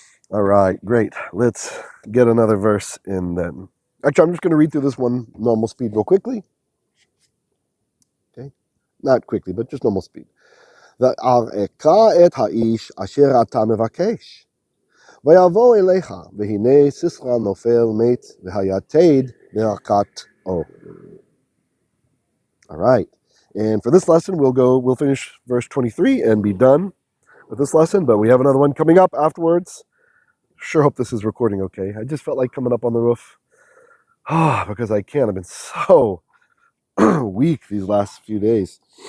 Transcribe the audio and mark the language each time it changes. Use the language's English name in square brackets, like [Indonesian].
[English] All right, great. Let's get another verse in then. Actually, I'm just going to read through this one normal speed real quickly. Okay, not quickly, but just normal speed. [Hebrew] ואראך את האיש אשר אתה מבקש. ויבוא אליך, והנה סיסרא נופל מת, והיתד ברכת O. [English] All right. And for this lesson, we'll finish verse 23 and be done with this lesson, but we have another one coming up afterwards. Sure hope this is recording okay. I just felt like coming up on the roof. Because I can't. I've been so weak these last few days.